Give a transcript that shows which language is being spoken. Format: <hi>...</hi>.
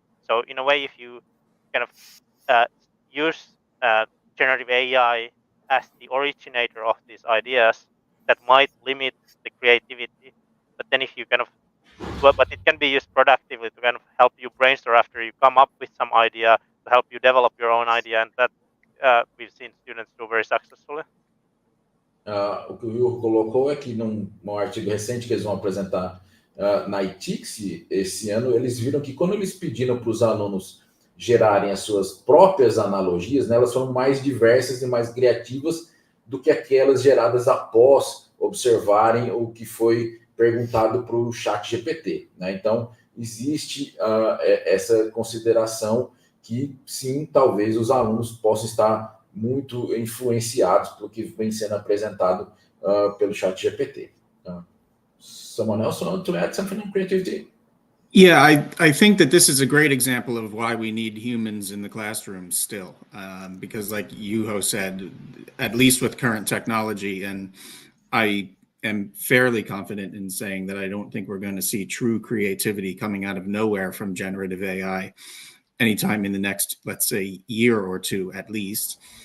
<en>So in a way, if you kind of use generative AI as the originator of these ideas, that might limit the creativity. But then if you kind of, but it can be used productively to kind of help you brainstorm after you come up with some idea, to help you develop your own idea, and that we've seen students do very successfully.</en> <pt>O que o Will colocou é que num artigo recente que eles vão apresentar na ITIX esse ano, eles viram que quando eles pediram para os alunos gerarem as suas próprias analogias, né, elas foram mais diversas e mais criativas do que aquelas geradas após observarem o que foi perguntado para o ChatGPT, né? Então, existe essa consideração que, sim, talvez os alunos possam estar muito influenciados pelo que vem sendo apresentado pelo ChatGPT.</pt> <en>Someone else want to add something on creativity? Yeah, I think that this is a great example of why we need humans in the classroom still, because like Juho said, at least with current technology, and I am fairly confident in saying that I don't think we're going to see true creativity coming out of nowhere from generative AI anytime in the next, let's say, year or two at least.</en>